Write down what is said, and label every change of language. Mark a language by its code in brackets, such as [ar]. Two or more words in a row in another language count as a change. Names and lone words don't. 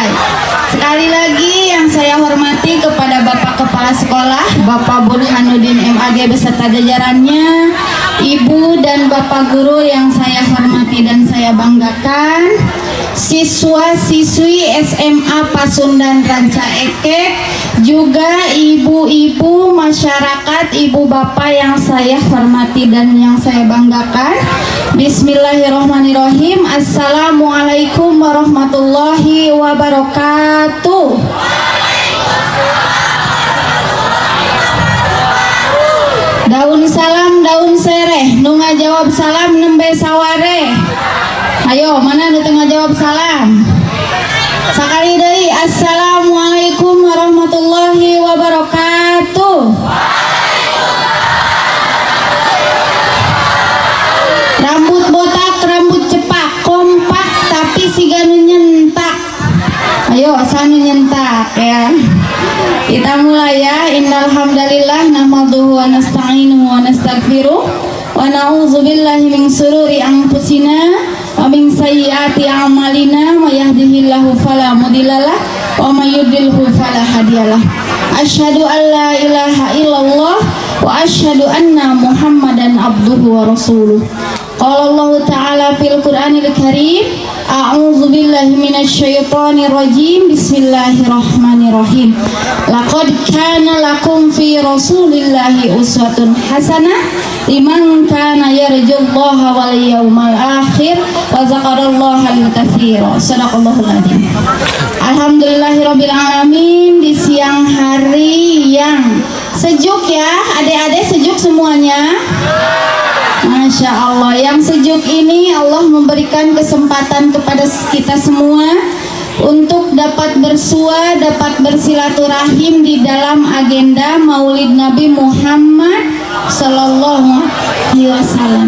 [id] Sekali lagi yang saya hormati kepada Bapak Kepala Sekolah, Bapak Burhanuddin MAG beserta jajarannya, Ibu dan Bapak Guru yang saya hormati dan saya banggakan, siswa-siswi SMA Pasundan Ranca Ekek, juga ibu-ibu masyarakat, ibu bapak yang saya hormati dan yang saya banggakan. [ar] بسم الله الرحمن الرحيم السلام عليكم ورحمة الله وبركاته. [su] Daun salam daun sereh, nu ngajawab salam nembe saware. Ayo, mana nu teu ngajawab salam? Sakali deui, [ar] السلام عليكم ورحمة الله وبركاته. [su] Rambut botak, rambut cepak, kompak tapi siga nu nyentak. Ayo, sanu nyentak ya. [id] Kita mulai ya. [ar] إن الحمد لله نحمده ونستعينه ونستغفره ونعوذ بالله من شرور أنفسنا ومن سيئات أعمالنا من يهده الله فلا مضل له ومن يضلله فلا هادي له. أشهد أن لا إله إلا الله وأشهد أن محمدا عبده ورسوله. قال الله تعالى في القرآن الكريم أعوذ بالله من الشيطان الرجيم. بسم الله الرحمن الرحيم. لقد كان لكم في رسول الله أسوة حسنة لمن كان يرجو الله واليوم الآخر وذكر الله كثيرا. صدق الله العظيم. الحمد لله رب العالمين. [id] Di siang hari yang sejuk ya, adik-adik, sejuk semuanya. [ar] ما شاء الله, [id] yang sejuk ini Allah memberikan kesempatan kepada kita semua untuk dapat bersua, dapat bersilaturahim di dalam agenda Maulid Nabi Muhammad [ar] صلى الله عليه وسلم.